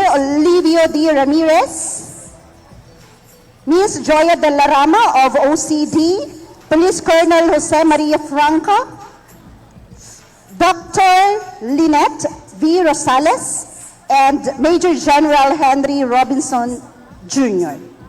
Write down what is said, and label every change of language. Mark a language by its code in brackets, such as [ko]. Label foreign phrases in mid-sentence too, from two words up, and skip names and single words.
[en] Olivio D. Ramirez, Ms. Joya de la Rama of OCD, Police Colonel Jose Maria Franca, Dr. Lynette V. Rosales, and Major General Henry Robinson Jr.